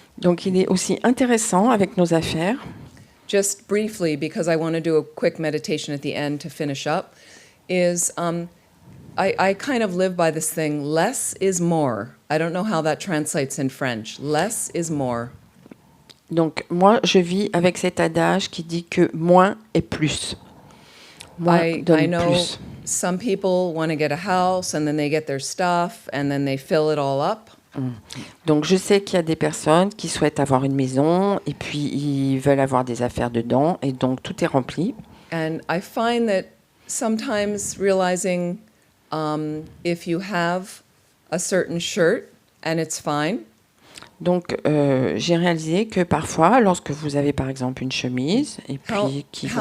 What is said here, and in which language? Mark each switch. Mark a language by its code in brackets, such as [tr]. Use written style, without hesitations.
[fr] Donc il est aussi intéressant avec nos affaires. [en] Just briefly, because I want to do a quick meditation at the end to finish up, is I kind of live by this thing: less is more. I don't know how that translates in French. Less is more. [fr] Donc moi je vis avec cet adage qui dit que moins est plus. Moins [en] I [fr] donne [en] know [fr] plus. [en] some people want to get a house and then they get their stuff and then they fill it all up. [fr] Donc je sais qu'il y a des personnes qui souhaitent avoir une maison et puis ils veulent avoir des affaires dedans et donc tout est rempli. [en] And I find that sometimes realizing if you have a certain shirt and it's fine, [fr] Donc j'ai réalisé que parfois lorsque vous avez par exemple une chemise et puis qui vous